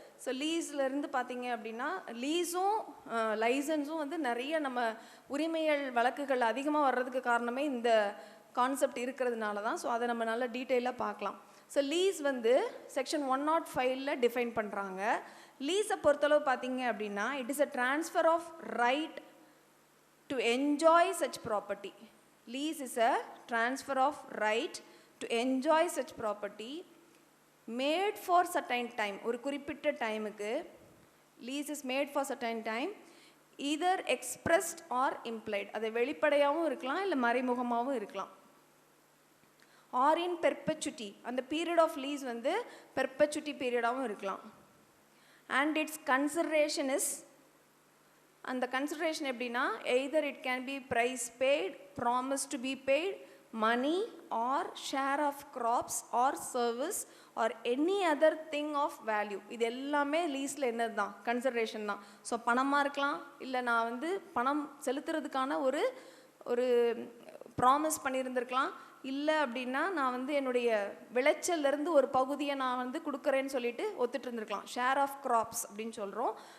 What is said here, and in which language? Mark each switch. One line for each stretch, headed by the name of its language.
Tamil: So லீஸ்லேருந்து பார்த்தீங்க அப்படின்னா லீஸும் லைசன்ஸும் வந்து நிறைய நம்ம உரிமைகள் வழக்குகள் அதிகமாக வர்றதுக்கு காரணமே இந்த கான்செப்ட் இருக்கிறதுனால தான். ஸோ அதை நம்ம நல்லா டீட்டெயிலாக பார்க்கலாம். ஸோ லீஸ் வந்து செக்ஷன் 105ல் டிஃபைன் பண்ணுறாங்க. லீஸை பொறுத்தளவு பார்த்தீங்க அப்படின்னா
English: It is a transfer of right to enjoy such property. Lease is a transfer of right to enjoy such property made for certain time.
Tamil: ஒரு குறிப்பிட்ட டைமுக்கு
English: lease is made for certain time either expressed or implied.
Tamil: அது வெளிப்படையாகவும் இருக்கலாம் இல்லை மறைமுகமாகவும் இருக்கலாம்.
English: or in perpetuity, அந்த period of lease வந்து perpetuity periodஆகவும் இருக்கலாம். and its consideration is,
Tamil: அந்த கன்சிடரேஷன் எப்படின்னா
English: Either it can be price paid, promise to be paid, money or share of crops or service or any other thing of value.
Tamil: இது எல்லாமே லீஸில் என்னது தான், consideration தான். So பணமாக இருக்கலாம், இல்லை நான் வந்து பணம் செலுத்துறதுக்கான ஒரு ப்ராமிஸ் பண்ணியிருந்திருக்கலாம், இல்லை அப்படின்னா நான் வந்து என்னுடைய விளைச்சல்லேருந்து ஒரு பகுதியை நான் வந்து கொடுக்குறேன்னு சொல்லிட்டு ஒத்துட்டு இருந்திருக்கலாம், ஷேர் ஆஃப் கிராப்ஸ் அப்படின்னு சொல்கிறோம்.